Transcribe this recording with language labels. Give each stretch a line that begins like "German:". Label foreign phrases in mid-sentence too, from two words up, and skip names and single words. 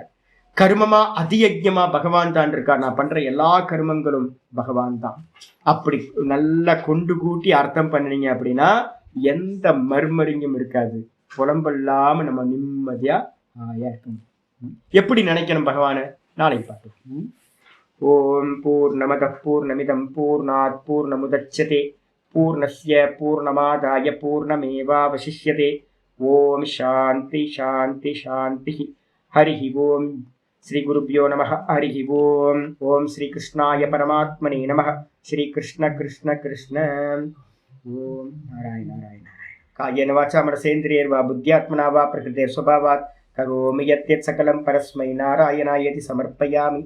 Tamil: கர்மமா அதியஜமா பகவான் தான் இருக்கார். நான் பண்ற எல்லா கர்மங்களும் பகவான் தான். அப்படி நல்லா கொண்டு கூட்டி அர்த்தம் பண்ணினீங்க அப்படின்னா எந்த மர்மரிங்கும் இருக்காது. புலம்பல்லாம நம்ம நிம்மதியா இருக்கணும். எப்படி நினைக்கணும் பகவான நாளைக்கு பார்ப்போம்.
Sanskrit: ओं पूर्णमदः पूर्णमिदं पूर्णात् पूर्णमुदच्यते पूर्णस्य पूर्णमादाय पूर्णमेवावशिष्यते. ओं शान्तिः शान्तिः शान्तिः. हरिः ओं। श्री गुरुभ्यो नमः। हरिः ओं. ओं श्री कृष्णाय परमात्मने नमः। श्री कृष्ण कृष्ण कृष्ण கிருஷ்ண. ओं नारायण नारायण. कायेन वाचा मनसेन्द्रियैर्वा बुद्ध्यात्मना वा प्रकृतेः स्वभावात् करोमि यद्यत् सकलं परस्मै नारायणायेति समर्पयामि.